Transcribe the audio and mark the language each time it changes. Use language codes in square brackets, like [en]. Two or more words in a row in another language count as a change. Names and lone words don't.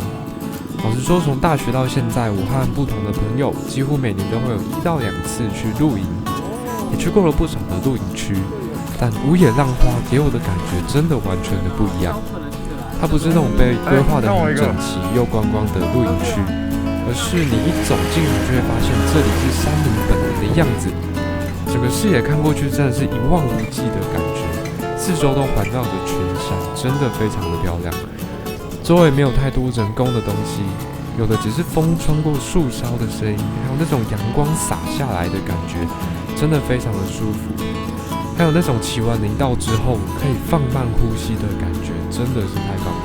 [zh] 老實說，從大學到現在，我和不同的朋友幾乎每年都會有1到2次去露營，也去過了不少的露營區，但五野浪花給我的感覺真的完全的不一樣。它不是那種被規劃得很整齊又觀光的露營區，而是你一走進來就會發現這裡是山林本來的樣子。整個視野看過去真的是一望無際的感覺，四周都環繞着群山，真的非常的漂亮。周圍沒有太多人工的東西，有的只是風穿過樹梢的聲音，還有那種陽光灑下來的感覺，真的非常的舒服。還有那種騎完林道之後可以放慢呼吸的感覺，真的是太棒了。